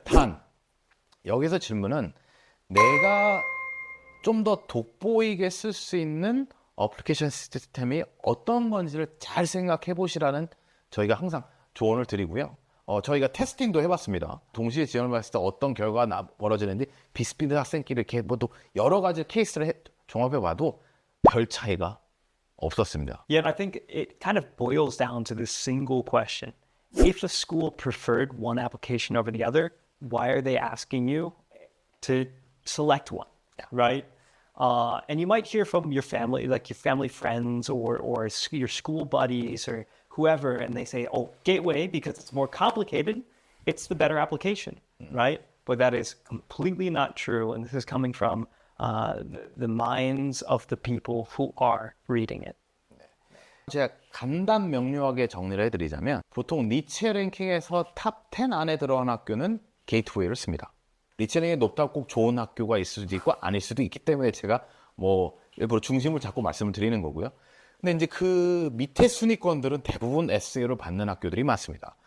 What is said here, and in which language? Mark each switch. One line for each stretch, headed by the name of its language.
Korean: 단 여기서 질문은 내가 좀 더 돋보이게 쓸 수 있는 어플리케이션 시스템이 어떤 건지를 잘 생각해 보시라는 저희가 항상 조언을 드리고요. 저희가 테스팅도 해봤습니다. 동시에 지원을 받았을 때 어떤 결과가 벌어지는지 비슷비슷한 학생끼리 이렇게 뭐또 여러 가지 케이스를 종합해봐도 별 차이가 없었습니다.
English: Yeah, and I think it kind of boils down to this single question. If the school preferred one application over the other, why are they asking you to select one, right? And you might hear from your family, like your family friends or your school buddies or whoever, and they say, oh, Gateway, because it's more complicated, it's the better application, right? But that is completely not true. And this is coming from the minds of the people who are reading it.
Korean: 제가 간단 명료하게 정리를 해드리자면 보통 니체 랭킹에서 탑 10 안에 들어간 학교는 게이트웨이를 씁니다. 니체 랭킹이 높다고 꼭 좋은 학교가 있을 수도 있고 아닐 수도 있기 때문에 제가 뭐 일부러 중심을 잡고 말씀을 드리는 거고요. 근데 이제 그 밑에 순위권들은 대부분 SAO를 받는 학교들이 많습니다.